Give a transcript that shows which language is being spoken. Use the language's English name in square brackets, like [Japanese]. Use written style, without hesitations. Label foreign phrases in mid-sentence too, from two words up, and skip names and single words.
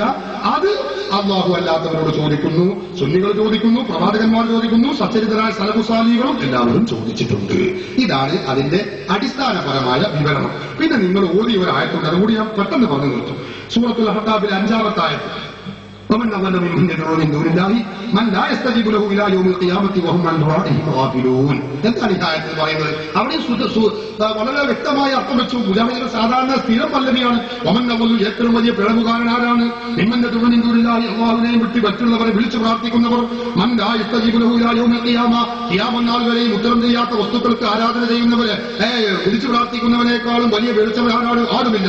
[Malayalam] അത് അള്ളാഹു അല്ലാത്തവരോട് ചോദിക്കുന്നു, സുന്നികൾ ചോദിക്കുന്നു, പ്രവാചകന്മാർ ചോദിക്കുന്നു, സച്ചരിതരായ സലഫുസാലികളും എല്ലാവരും ചോദിച്ചിട്ടുണ്ട്. ഇതാണ് അതിന്റെ അടിസ്ഥാനപരമായ വിവരണം. പിന്നെ നിങ്ങൾ ഓതിയ ഒരു ആയത്തുണ്ട്, അതുകൂടി ഞാൻ പെട്ടെന്ന് പറഞ്ഞു നിർത്തും. സൂറത്തുൽ അഹ്ഖാഫിലെ 5-ാമത്തെ ആയത്ത്, [Arabic] ومن أضل ممن يدعو من دون الله من لا يستجيب له إلى يوم القيامة وهم عن دعائهم غافلون. [Malayalam] എന്താണ് ഈ ആയത്തിൽ പറയുന്നത്? അവിടെ വളരെ വ്യക്തമായ അർത്ഥം വെച്ചു. മുജാഹിദിന്റെ സാധാരണ സ്ഥിരം പല്ലവിയാണ്. [Arabic] ومن أضل, [Malayalam] ഏറ്റവും വലിയ പിഴവുകാരൻ ആരാണ്? [Arabic] ممن يدعو من دون الله, [Malayalam] അല്ലാഹുവിനെയും വിട്ട് മറ്റുള്ളവരെ വിളിച്ചു പ്രാർത്ഥിക്കുന്നവർ. [Arabic] من لا يستجيب له إلى يوم القيامة, [Malayalam] ഖിയാമത്ത് നാൾ വരെയും ഉത്തരം ചെയ്യാത്ത വസ്തുക്കൾക്ക് ആരാധന ചെയ്യുന്നവരെ, വിളിച്ചു പ്രാർത്ഥിക്കുന്നവനേക്കാളും വലിയ വെളിച്ചവരാണ് ആരുമില്ല.